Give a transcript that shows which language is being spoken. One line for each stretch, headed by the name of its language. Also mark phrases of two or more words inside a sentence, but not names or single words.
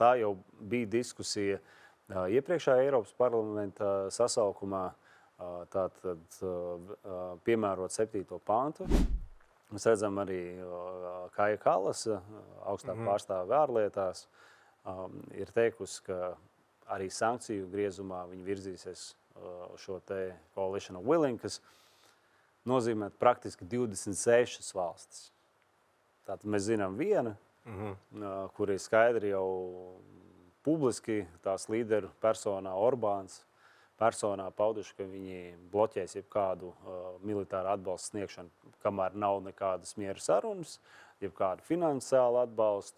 Latvian: Tā jau bija diskusija iepriekšējā Eiropas parlamenta sasaukumā, tātad piemērot 7. pantu. Mēs redzam arī Kaja Kallasa, augstā pārstāve ārlietās, ir teikusi, ka arī sankciju griezumā viņi virzīsies šo te
English: coalition of willing,
Latvian: kas nozīmē praktiski 26 valstis. Tātad mēs zinām viena, kur ir skaidri jau publiski tās līderu personā Orbāns personā pauduši, ka viņi bloķēs jebkādu militāru atbalstu sniegšanu, kamēr nav nekādas miera sarunas, jebkādu finansiālu atbalstu.